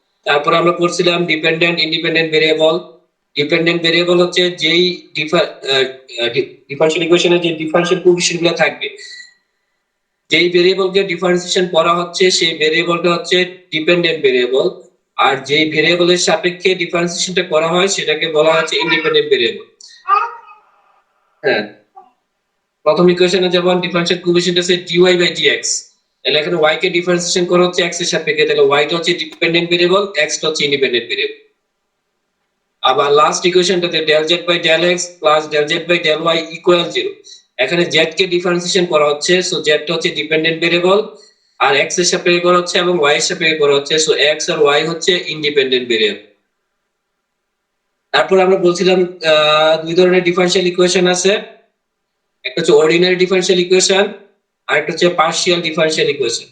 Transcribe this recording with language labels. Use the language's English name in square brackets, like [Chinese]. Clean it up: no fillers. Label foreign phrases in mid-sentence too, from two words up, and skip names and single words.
[Bangla] তারপর আমরা পড়ছিলাম [English] dependent independent variable. dependent variable [Bangla] হচ্ছে যেই [English] differential equation [Bangla] যে [English] differential coefficient [Bangla] গুলো থাকবে, যেই ভেরিয়েবলকে ডিফারেন্সিয়েশন করা হচ্ছে সেই ভেরিয়েবলটা হচ্ছে [English] dependent variable, [Bangla] আর যেই ভেরিয়েবলের সাপেক্ষে ডিফারেন্সিয়েশনটা করা হয় সেটাকে বলা হচ্ছে [English] independent variable. [Bangla] হ্যাঁ, প্রথম ইকুয়েশনে যেমন [English] differential coefficient [Bangla] আছে [English] dy by dx, [Bangla] তাহলে এখানে y কে ডিফারেন্সিয়েশন করা হচ্ছে x এর সাপেক্ষে, তাহলে y টা হচ্ছে [English] dependent variable, [Bangla] x টা হচ্ছে [English] independent variable. [Bangla] আবার [English] last equation del z by del x plus del z by del y equal 0, [Bangla] এখানে z কে ডিফারেন্সিয়েশন করা হচ্ছে, সো z টা হচ্ছে [English] dependent variable [Bangla] আর x এর সাপেক্ষে করা হচ্ছে এবং y এর সাপেক্ষে করা হচ্ছে, সো x আর y হচ্ছে [English] independent variable. [Bangla] তারপর আমরা বলছিলাম দুই ধরনের ডিফারেনশিয়াল ইকুয়েশন আছে, একটা হচ্ছে [English] ordinary differential equation [Bangla] আর একটা হচ্ছে [English] partial differential equation.